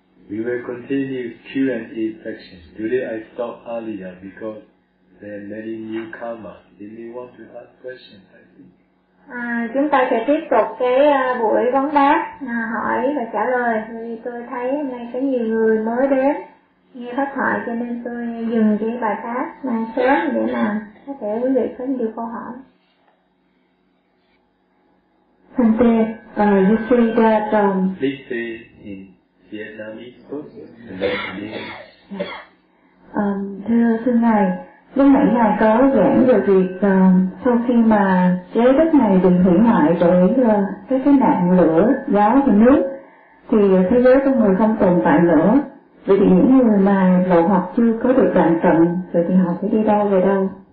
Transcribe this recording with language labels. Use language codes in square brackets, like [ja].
[en] We will continue Q&A section. Today I stopped earlier because there are many newcomers. They may want to ask questions, I think. [vi] À, chúng ta sẽ tiếp tục cái buổi vấn đáp, hỏi và trả lời. Vì tôi thấy hôm nay có nhiều người mới đến nghe pháp thoại cho nên tôi dừng cái bài pháp mang sớm để mà có thể quý vị có nhiều câu hỏi. [en] You say that, please say in Vietnamese please. [vi] Thưa thưa ngài, lúc nãy ngài có giảng về việc sau khi mà giới đất này được hủy hoại bởi cái nạn lửa, gió và nước thì thế giới con người không tồn tại nữa. Vậy thì những người mà lộ hoặc chưa có được đoạn tận, vậy thì họ sẽ đi đâu về đâu?